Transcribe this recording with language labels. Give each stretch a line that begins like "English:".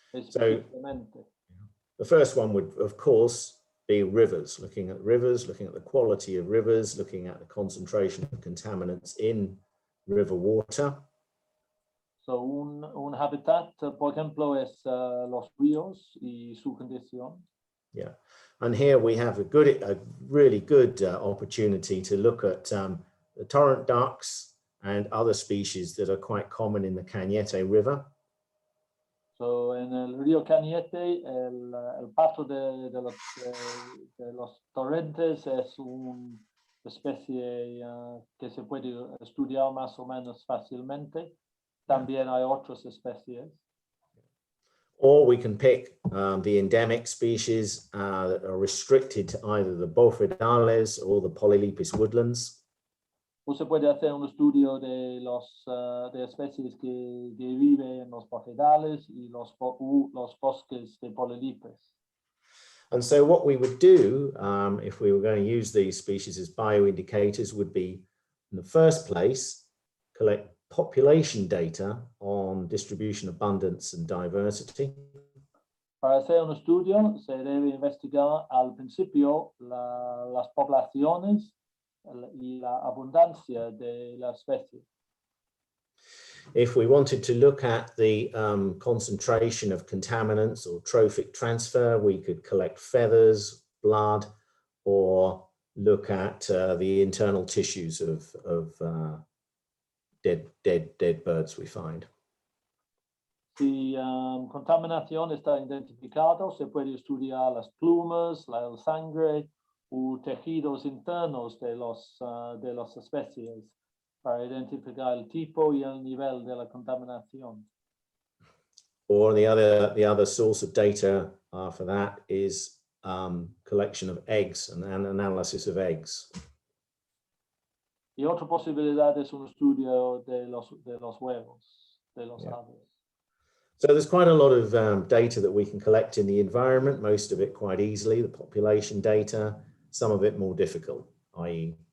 English: So, the first one would, of course, be rivers, looking at the quality of rivers, looking at the concentration of contaminants in river water.
Spanish: So, un hábitat, por ejemplo, es los ríos y su condición.
English: Yeah, and here we have a really good opportunity to look at the torrent ducks and other species that are quite common in the Cañete River.
Spanish: So, en el río Cañete, el paso de los torrentes es una especie que se puede estudiar más o menos fácilmente. También hay otras especies.
English: Or we can pick the endemic species that are restricted to either the Borfidalis or the Polylypus Woodlands.
Spanish: O se puede hacer un estudio de especies que viven en los Borfidalis y los bosques de Polylypus.
English: And so what we would do if we were going to use these species as bioindicators would be, in the first place, collect population data on distribution, abundance, and diversity.
Spanish: Para hacer un estudio se debe investigar al principio las poblaciones y la abundancia de la especie.
English: If we wanted to look at the concentration of contaminants or trophic transfer, we could collect feathers, blood, or look at the internal tissues of dead birds we find.
Spanish: Si contaminación está identificado, se puede estudiar las plumas, la sangre u tejidos internos de las especies para identificar el tipo y el nivel de la contaminación.
English: Or the other source of data for that is collection of eggs and an analysis of eggs.
Spanish: Y otra posibilidad es un estudio de los huevos, de los aves.
English: So there's quite a lot of data that we can collect in the environment, most of it quite easily, the population data, some of it more difficult, i.e.